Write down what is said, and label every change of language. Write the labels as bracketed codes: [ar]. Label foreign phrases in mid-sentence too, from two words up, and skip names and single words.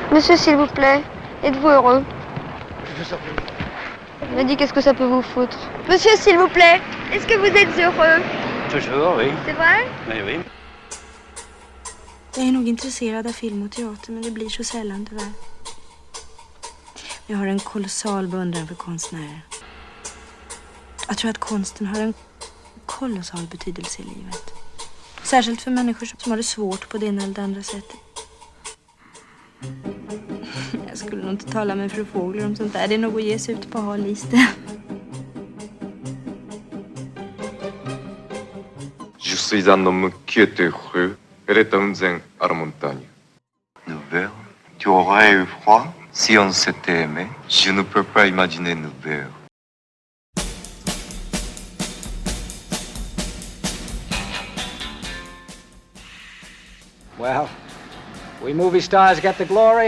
[fr] Monsieur, s'il vous plaît, êtes-vous heureux? Je veux savoir. Me dis qu'est-ce que ça peut vous foutre. Monsieur, s'il vous plaît, est-ce que vous êtes heureux? Toujours, oui. C'est vrai? Oui, oui. [sv] Jag är nog intresserad av film och teater, men det blir så sällan tyvärr. Jag har en kolossal beundran för konstnärer. Jag tror att konsten har en kolossal betydelse i livet. Särskilt för människor som har det svårt på det ena eller det andra sättet. Jag skulle nog inte tala med fru Fågler om sånt där. Det är nog att ge sig ut på hal is det. [fr] Je suis un homme qui est heureux. Elle est un à la montagne. Nous verrons. Tu aurais eu froid si on s'était aimé. Je ne peux pas imaginer nous verrons. [en] Well, we movie stars get the glory.